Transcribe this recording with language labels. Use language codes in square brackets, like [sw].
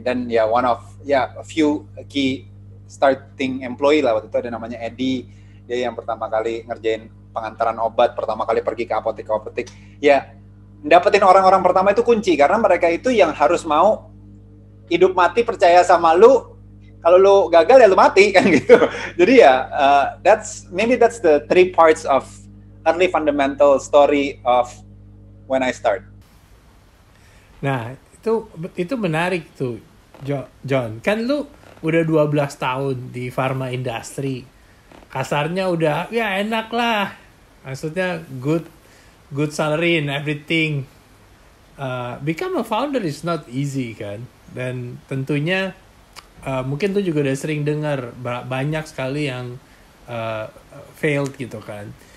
[id] Dan ya [en] a few key starting employee [id] lah, waktu itu ada namanya Eddie, dia yang pertama kali ngerjain pengantaran obat, pertama kali pergi ke apotek. Ya, dapetin orang-orang pertama itu kunci, karena mereka itu yang harus mau hidup mati percaya sama lu. Kalau lu gagal ya lu mati kan gitu. Jadi ya [en] that's the 3 parts of early fundamental story of when I start. [id] Nah, itu menarik tuh, John. Kan lu udah 12 tahun di pharma industry. Kasarnya udah ya enak lah. [en] Maksudnya good salary and everything. Become a founder is not easy kan. [id] Dan tentunya mungkin tuh juga udah sering dengar banyak sekali yang failed gitu kan.